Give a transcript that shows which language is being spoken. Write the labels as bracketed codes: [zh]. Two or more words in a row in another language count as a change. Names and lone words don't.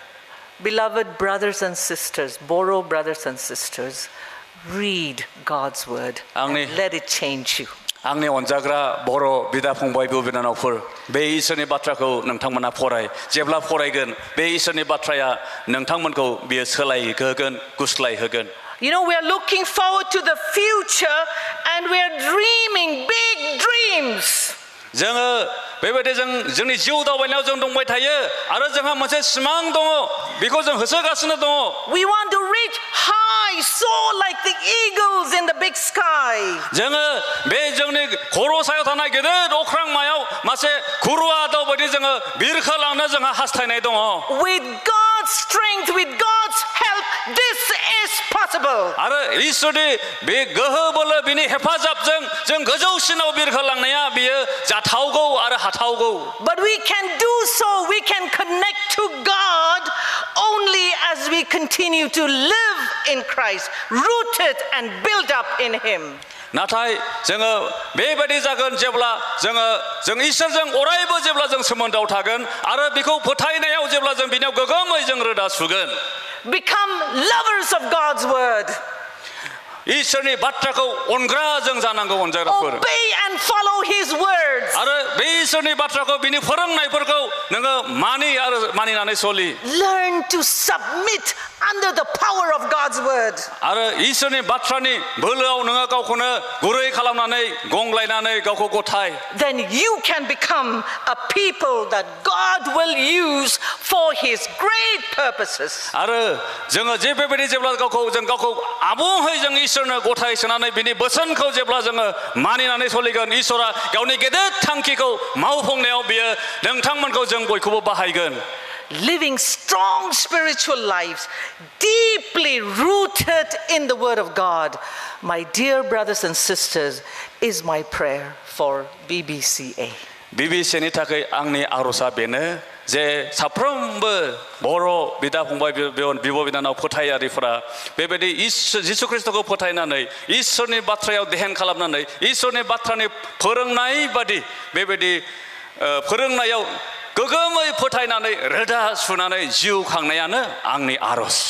[en] Beloved brothers and sisters, Boro brothers and sisters, read God's word and let it change you. [brx] आंनि अनजाग्रा बर' बिदा फंबाय बिब' बिनानावफोर बे इसोरनि बाथ्राखौ नोंथांमोना फराय जेब्ला फरायगोन बे इसोरनि बाथ्राया नोंथांमोनखौ बियो सोलायहोगोन गुस्लायहोगोन [en] You know, we are looking forward to the future and we are dreaming big dreams. [brx] जोङो बेबायदि जोंनि जिउ दावबायनायाव जों दंबाय थायो आरो जोंहा मोनसे सिमां दङ बेखौ जों होसोगासिनो दङ [en] We want to reach high, soar like the eagles in the big sky. [brx] जोङो बे जोंनि खर' सायाव थानाय गेदेर अख्रांमायाव मासे खुरुवा दाउ बायदि जोङो बिरखोलांनो जोंहा हास्थायनाय दङ [en] With God's strength, with God's help, this is possible. [brx] आरो इसोरनि बे गोहो बोलो बिनि हेफाजाबजों जों गोजौसिनाव बिरखोलांनाया बियो जाथावगौ आरो हाथावगौ [en] But we can do so, we can connect to God only as we continue to live in Christ, rooted and built up in Him. [brx] नाथाय जोङो बेबायदि जागोन जेब्ला जों इसोरजों अरायबो जेब्ला जों सोमोन्दोआव थागोन आरो बेखौ फोथायनायाव जेब्ला जों बिनियाव गोगोमै जों रोदा सुगोन [en] Become lovers of God's word. [brx] इसोरनि बाथ्राखौ अनग्रा जों जानांगौ अनजाग्राफोर [en] Obey and follow His words. [brx] आरो बे इसोरनि बाथ्राखौ बिनि फोरोंनायफोरखौ नोङो मानिनानै सलि [en] Learn to submit under the power of God's word. [brx] आरो इसोरनि बाथ्रानि बोलोआव नोङो गावखौनो गुरै खालामनानै गंग्लायनानै गावखौ गथाय [en] Then you can become a people that God will use for His great purposes. [brx] आरो जोङो जे बेबायदि जेब्ला जों गावखौ आबुङै जों इसोरनो गथाय सोनानै बिनि बोसोनखौ जेब्ला जोङो मानिनानै सलिगोन इसोरा गावनि गेदेर थांखिखौ मावफुंनायाव बियो नोंथांमोनखौ जों बयखौबो बाहायगोन [en] Living strong spiritual lives, deeply rooted in the Word of God, my dear brothers and sisters, is my prayer for Bbca. [brx] Bbcaनि थाखाय आंनि आर'जआ बेनो जे साफ्रोमबो बर' बिदा फंबाय बिब' बिनानाव फोथायारिफोरा बेबायदि जिसु ख्रिस्टखौ फोथायनानै इसोरनि बाथ्रायाव ध्यान खालामनानै इसोरनि बाथ्रानि फोरोंनाय बादि बेबायदि फोरोंनायाव गोगोमै फोथायनानै रोदा सुनानै जिउ खांनायानो आंनि आर'ज